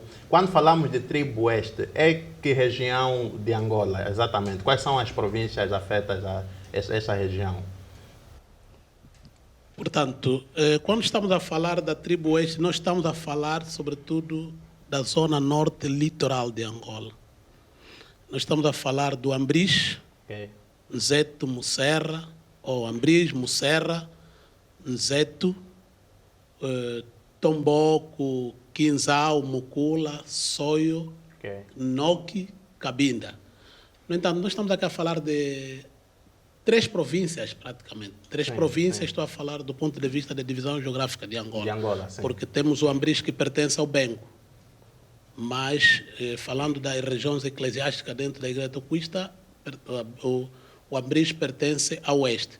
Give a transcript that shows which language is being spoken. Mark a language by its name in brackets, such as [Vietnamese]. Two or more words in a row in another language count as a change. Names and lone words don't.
[Portuguese] Quando falamos de Tribo Oeste, é que região de Angola, exatamente? Quais são as províncias afetas a essa região? Portanto, quando estamos a falar da Tribo Oeste, nós estamos a falar, sobretudo, da zona norte litoral de Angola. Nós estamos a falar do Ambris, Nzeto, Musserra, ou Ambris, Musserra, Nzeto, Tomboco, Quinzal, Mucula, Soio, Noki, Cabinda. No entanto, nós estamos aqui a falar de 3 províncias, praticamente. 3 províncias, estou a falar do ponto de vista da divisão geográfica de Angola. Porque temos o Ambris que pertence ao Bengo. Mas, falando das regiões eclesiásticas dentro da Igreja Toquista, o Ambris pertence ao Oeste.